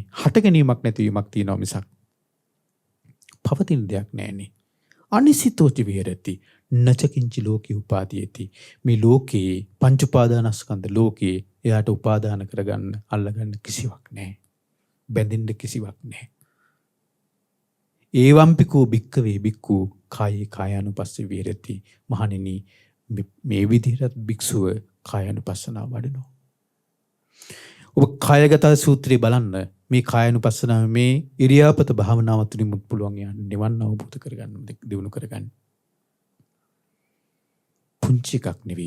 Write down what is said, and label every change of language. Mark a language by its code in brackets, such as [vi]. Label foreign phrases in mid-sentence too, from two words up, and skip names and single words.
[si] හට ගැනීමක් නැතිවීමක් තියෙනවා මිසක් පවතින දෙයක් නැහැනේ. [pi] අනිසිතෝච විහෙරති නචකින්චි ලෝකේ උපාදීයති. [si] මේ ලෝකේ පංච උපාදානස්කන්ධ ලෝකේ එයාට උපාදාන කරගන්න අල්ලගන්න කිසිවක් නැහැ. බැඳෙන්න කිසිවක් නැහැ. [pi] ඒවම්පිකෝ භික්කවේ භික්ඛු කායේ කායානුපස්සී විහෙරති. [si] මහණෙනි මේ විදිහට භික්ෂුව කායානුපස්සනාව වඩනවා. ඔබ කායගත සූත්‍රය බලන්න. මේ කායානුපස්සනාව මේ ඉරියාපත භාවනාව තුළින් මුත් පුළුවන් යන්න නිවන් අවබෝධ කරගන්න දිනු කරගන්න. පුංචි එකක් නෙවෙයි.